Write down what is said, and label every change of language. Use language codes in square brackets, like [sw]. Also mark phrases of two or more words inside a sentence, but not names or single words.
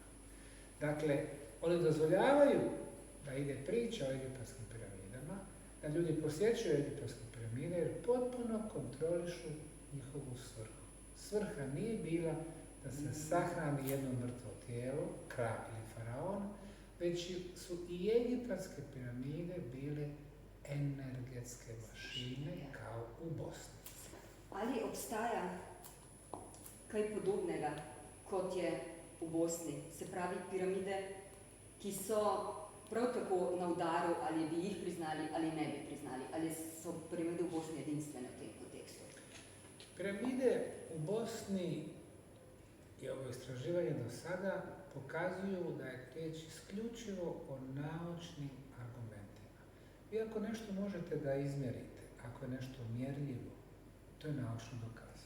[bs] Dakle, oni dozvoljavaju da ide priča o egipatskim piramidama, da ljudi posjećuju egipatske piramide jer potpuno kontrolišu njihovu svrhu. Svrha nije bila da se sahrani jedno mrtvo tijelo, kralj ili faraon, već su i egipatske piramide bile energetske mašine kao u Bosni. [sl] Ali obstaja kaj podobnega, kot je v Bosni, se pravi piramide, ki so prav tako na udaru, ali bi jih priznali ali ne bi priznali, ali so piramide v Bosni edinstvene v tem kontekstu? [bs] Piramide u Bosni i ovo istraživanje do sada pokazuju da je riječ isključivo o naučnim argumentima. Vi ako nešto možete da izmjerite, ako je nešto mjerljivo, to je naučno dokazano.